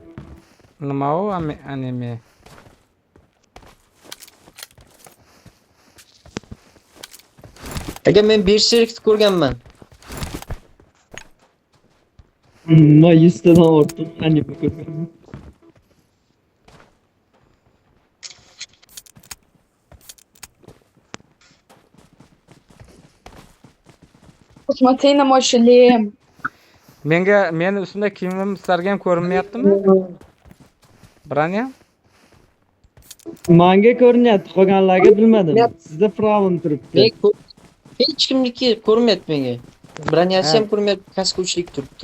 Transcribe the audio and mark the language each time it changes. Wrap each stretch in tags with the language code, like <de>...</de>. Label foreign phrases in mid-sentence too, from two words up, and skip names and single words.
<uz>Nima u anime? Aka men Berserkni ko'rganman. Ma 100 tadan ortiq anime ko'rganman.</uz> <ru>Посмотри на мой шлем.</ru> <uz>Meni ustimda kiyimim sizlarga ham ko'rinmayaptimi? Branya? Menga ko'rinyapti, qolganlarga bilmadim. Sizda problem turibdi. Hech kimniki ko'rinmayapti menga. Branyasi Ha. ham ko'rinmayapti, kaska uchlik turibdi.</uz>